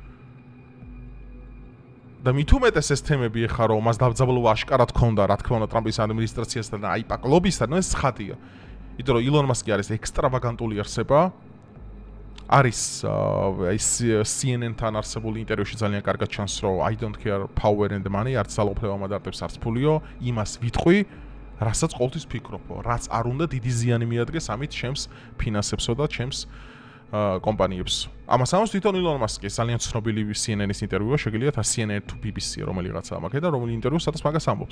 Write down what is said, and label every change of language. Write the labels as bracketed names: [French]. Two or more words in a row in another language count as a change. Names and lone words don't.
[Georgian] და მით უმეტეს ეს თემები ეხა რომ მას დავძაბლობა აშკარად ქონდა, რა თქმა უნდა ტრამპის ადმინისტრაციასთან და აიპაკ ლობისთან, ეს ხადია. იმიტომ რომ ილონ მასკი არის ექსტრავაგანტული არსება. არის ის CNN-თან არსებული ინტერვიუში ძალიან კარგად ჩანს რომ [English] I don't care power and money, [Georgian] არც ძალაუფლება მადარტებს არც ფულიო, იმას ვიტყვი რასაც ყოველთვის ფიქრობო, რაც არ უნდა დიდი ზიანი მიადგეს ამით ჩემს ფინანსებსო და ჩემს კომპანიებს. ამას თვითონ ილონ მასკი ძალიან ცნობილი CNN-ის ინტერვიუა, შეგიძლიათ CNN to BBC რომელიღაცა ამაკე და რომელი ინტერვიუ სადაც მაგას ამბობს.